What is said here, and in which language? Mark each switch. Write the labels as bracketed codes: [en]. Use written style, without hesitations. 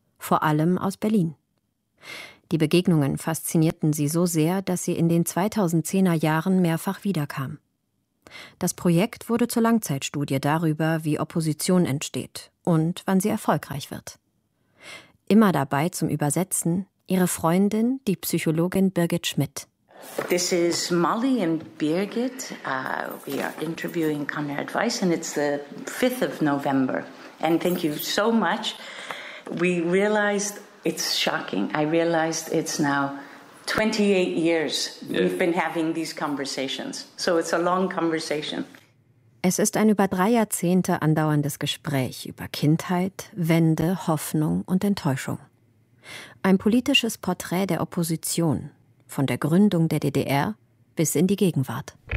[de] Vor allem aus Berlin. Die Begegnungen faszinierten sie so sehr, dass sie in den 2010er Jahren mehrfach wiederkam. Das Projekt wurde zur Langzeitstudie darüber, wie Opposition entsteht und wann sie erfolgreich wird. Immer dabei zum Übersetzen ihre Freundin, die Psychologin Birgit Schmidt. [en] This is Molly and Birgit. We are interviewing Conrad Weiss and it's the 5th of November. And thank you so much. We realized it's shocking. I realized it's now 28 years we've been having these conversations. So it's a long conversation. [de] Es ist ein über drei Jahrzehnte andauerndes Gespräch über Kindheit, Wende, Hoffnung und Enttäuschung. Ein politisches Porträt der Opposition, von der Gründung der DDR bis in die Gegenwart.